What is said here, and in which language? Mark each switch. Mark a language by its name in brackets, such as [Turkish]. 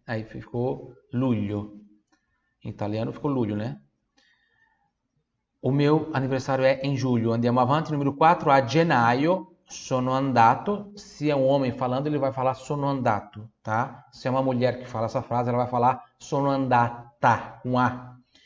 [Portuguese] Aí ficou Luglio. Em italiano ficou Luglio, né? O meu aniversário é em julho. [Italian] Andiamo avanti. Número 4, a gennaio sono andato. [Portuguese] Se é um homem falando, ele vai falar [Italian] sono andato, [Portuguese] tá? Se é uma mulher que fala essa frase, ela vai falar [Italian] sono andata, [Portuguese] com A.